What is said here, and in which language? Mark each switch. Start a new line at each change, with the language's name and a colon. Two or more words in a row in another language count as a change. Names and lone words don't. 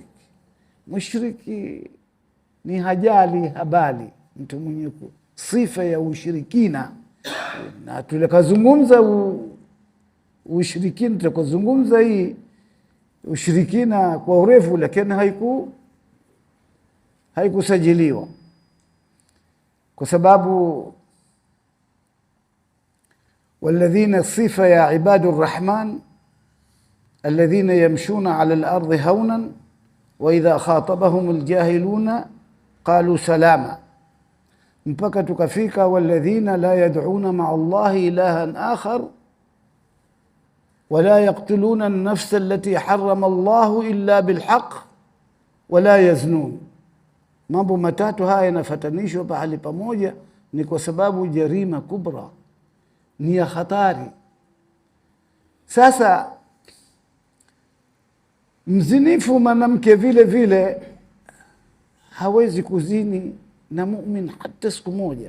Swahili: Mushriki ni hajali habali, mtu mwenye sifa ya ushirikina. Na tulikazungumza ushirikina, tulikazungumza hii ushirikina kwa urefu, lakini haikusajiliwa kwa sababu
Arabic: والذين صفة يا عباد الرحمن الذين يمشون على الأرض هونا وإذا خاطبهم الجاهلون قالوا سلاما,
Swahili: mpaka tukafika
Arabic: والذين لا يدعون مع الله إلها آخر ولا يقتلون النفس التي حرم الله إلا بالحق ولا يزنون.
Swahili: Mambo matatu haya yanafatanishwa pahali pamoja ni kwa sababu
Arabic: جريمة كبرى,
Swahili: ni ya hatari. Sasa mzinifu mwanamke vile vile hawezi kuzini na mu'min hata siku moja.